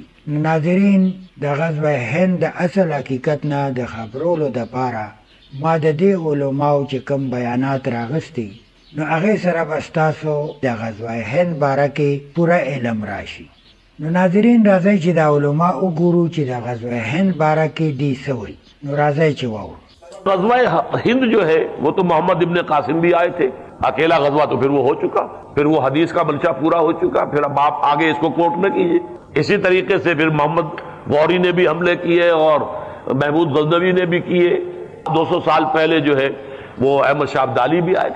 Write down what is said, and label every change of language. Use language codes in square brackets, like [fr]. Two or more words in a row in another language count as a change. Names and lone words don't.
[ps] ناظرین د غزوه هند د اصل حقیقت نه د خبرولو دپاره ما د دې علماو چې کوم بیانات راغستي نو هغې سره به ستاسو د غزوه هند باره کې پوره علم راشي. نو ناظرین راځئ چې د علما وګورو چې د غزوه هند باره کې دوی څه وایي. نو راځئ چې واورو. [ur] غزوہ ہند جو ہے وہ تو محمد ابن قاسم بھی آئے تھے، اکیلا غزوہ تو پھر وہ ہو چکا، پھر وہ حدیث کا منشا پورا ہو چکا، پھر اب آپ آگے اس کو کوٹ نہ کیجیے. اسی طریقے سے پھر محمد غوری نے بھی حملے کیے اور محمود غزنوی نے بھی کیے. 200 سال پہلے جو ہے وہ احمد شاہ ابدالی بھی آئے تھے.